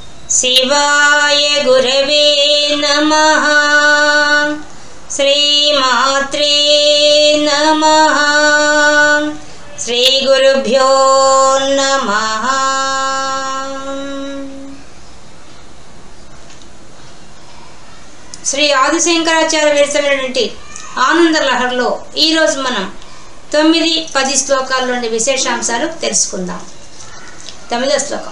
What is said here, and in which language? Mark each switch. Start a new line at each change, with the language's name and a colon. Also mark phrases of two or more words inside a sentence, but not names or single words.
Sanskrit: शिवाय गुरवे नमः। श्रीमात्रे नमः। श्री गुरुभ्यो नमः।
Telugu: శ్రీ ఆదిశంకరాచార్య విరచినటువంటి ఆనంద లహరిలో ఈరోజు మనం 9-10 శ్లోకాల్లోని విశేషాంశాలు తెలుసుకుందాం. 9వ శ్లోకం.